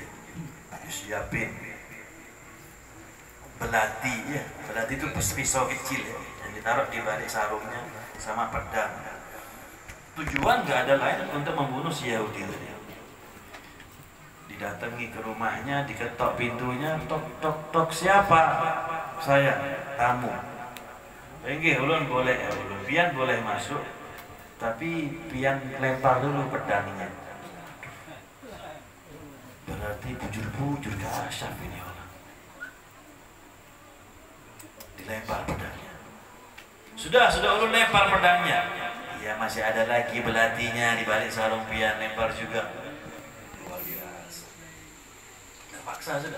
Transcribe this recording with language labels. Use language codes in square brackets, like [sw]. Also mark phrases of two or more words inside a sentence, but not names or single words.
[id] Disiapin belati, ya, belati itu pisau kecil ya, yang ditaruh di balik sarungnya sama pedang. Tujuan gak ada lain untuk membunuh si Yahudi tadi. Didatangi ke rumahnya, diketok pintunya, tok tok tok, siapa? Saya, tamu. [bjn] Enggih, ulun boleh, ulun pian boleh masuk, tapi pian lempar dulu pedangnya. [id] Berarti bujur-bujur kasyaf ini orang. Dilempar pedangnya. [bjn] Sudah ulun lempar pedangnya. Iya, masih ada lagi belatinya di balik sarung pian, lempar juga. [id] Luar biasa. Terpaksa sudah.